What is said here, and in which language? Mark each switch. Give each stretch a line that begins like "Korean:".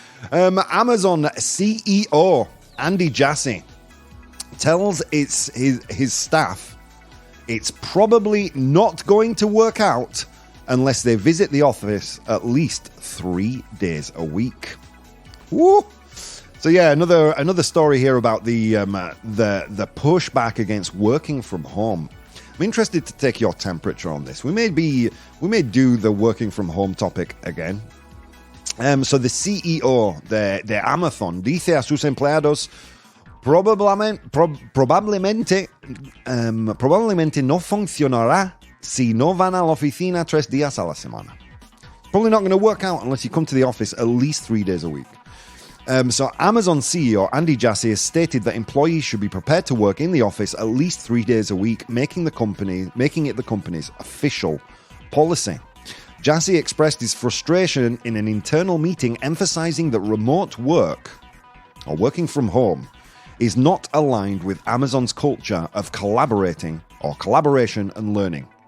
English: Amazon CEO Andy Jassy tells his staff it's probably not going to work out unless they visit the office at least 3 days a week. Woo! So yeah, another story here about the pushback against working from home. I'm interested to take your temperature on this. We may do the working from home topic again. So the
Spanish: CEO de Amazon dice a sus empleados probablemente no funcionará si no van a la oficina 3 días a la semana.
English: Probably not going to work out unless you come to the office at least 3 days a week. So Amazon CEO Andy Jassy has stated that employees should be prepared to work in the office at least 3 days a week, making it the company's official policy. Jassy expressed his frustration in an internal meeting, emphasizing that remote work, or working from home, is not aligned with Amazon's culture of collaboration and learning.